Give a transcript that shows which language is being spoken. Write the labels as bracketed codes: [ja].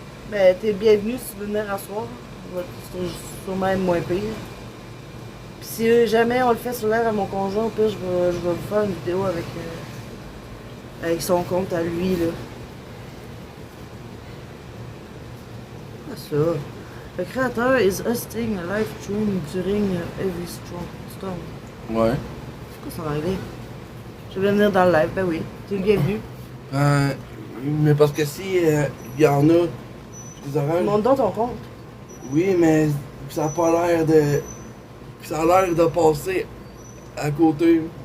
[fr] Ben, t'es bienvenu si tu veux venir à soir. C'est sûrement être moins pire. Puis si jamais on le fait sur l'air à mon conjoint, au pire, je vais vous faire une vidéo avec son compte à lui, là. Ah, ça. [en] Le créateur is hosting a live stream during every storm. [fr] Ouais. C'est quoi ça en anglais? Je vais venir dans le live, ben oui. T'es le bienvenu. Mais parce que si il y en a des orages. Monte dans ton compte. Oui, mais ça a pas l'air de. Ça a l'air de passer à côté.